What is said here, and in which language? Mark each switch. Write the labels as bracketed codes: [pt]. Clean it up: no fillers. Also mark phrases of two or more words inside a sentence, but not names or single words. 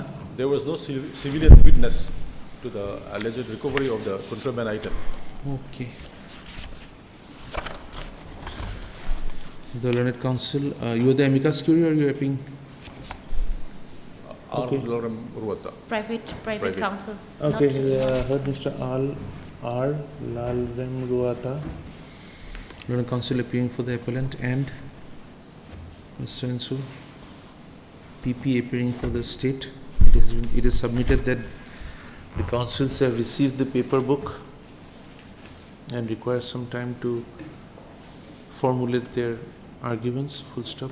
[en] There was no civilian witness to the alleged recovery of the contraband item. Okay. The Learned Counsel, you are the amicus curiae or you are appearing? Okay. Private counsel. Okay, heard Mr. R. Lalrem Ruata, Learned Counsel appearing for the appellant, and Ms. So-and-so, PP appearing for the state. It is submitted that the counsels have received the paper book and require some time to formulate their arguments, full stop.